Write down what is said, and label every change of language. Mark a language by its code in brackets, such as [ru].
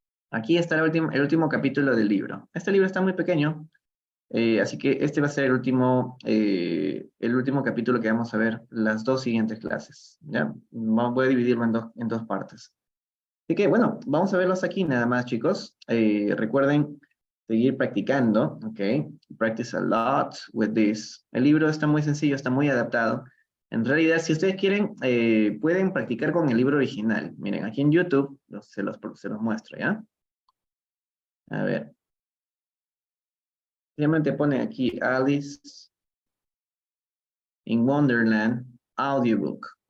[es] Aquí está el último capítulo del libro. Este libro está muy pequeño, así que este va a ser el último capítulo que vamos a ver las dos siguientes clases. ¿Ya? Voy a dividirlo en dos partes. Así que, bueno, vamos a verlos aquí nada más, chicos. Recuerden seguir practicando, ¿ok? [en] Practice a lot with this. [es] El libro está muy sencillo, está muy adaptado. En realidad, si ustedes quieren, pueden practicar con el libro original. Miren, aquí en YouTube se los muestro, ¿ya? A ver. Simplemente pone aquí Alice in Wonderland audiobook.